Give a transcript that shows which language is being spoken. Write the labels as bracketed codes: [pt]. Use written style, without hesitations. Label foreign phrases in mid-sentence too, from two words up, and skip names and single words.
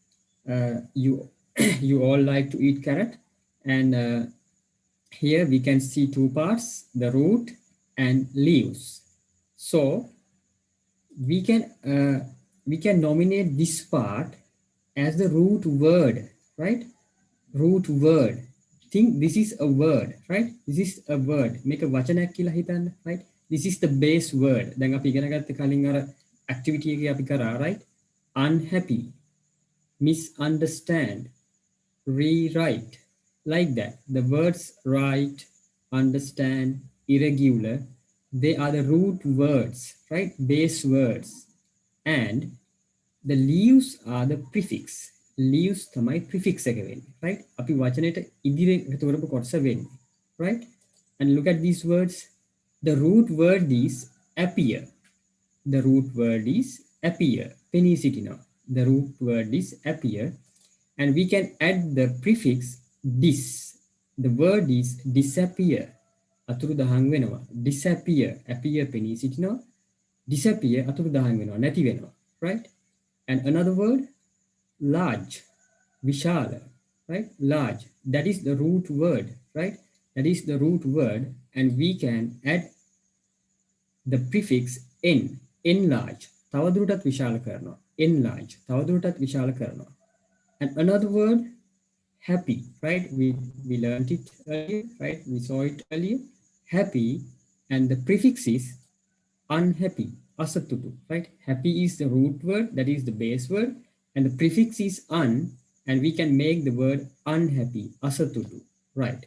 [en] You all like to eat carrot, and here we can see two parts, the root and leaves. So we can nominate this part as the root word, right? Root word. Think this is a word, right? This is a word. Make a [si] වචනයක් කියලා හිතන්න, [en] right? This is the base word. [si] දැන් අපි ඉගෙන ගත්ත කලින් අර activity එකේ අපි කරා, right? [en] Unhappy, misunderstand, rewrite, like that. The words write, understand, irregular, they are the root words, right? Base words. And the leaves are the prefix. [si] Leaves තමයි prefix එක වෙන්නේ, right? අපි වචනයට ඉදිරියෙන් එකතු කරපු කොටස වෙන්නේ, [en] right? And look at these words. The root word is appear. The root word is appear. [si] පෙනී සිටිනවා. [en] The root word is appear. And we can add the prefix dis. The word is disappear. [si] අතුරුදහන් වෙනවා. Disappear. Appear පෙනී සිටිනවා. Disappear අතුරුදහන් වෙනවා. නැති වෙනවා. [en] Right? And another word, large. Vishala. Right? Large. That is the root word. Right? That is the root word. And we can add the prefix n. Enlarge. [si] තවදුරටත් විශාල කරනවා. Enlarge. තවදුරටත් විශාල කරනවා. [en] And another word, happy, right? We learned it earlier, right? We saw it earlier. Happy, and the prefix is unhappy, asatutu, right? Happy is the root word, that is the base word, and the prefix is un, and we can make the word unhappy, asatutu, right?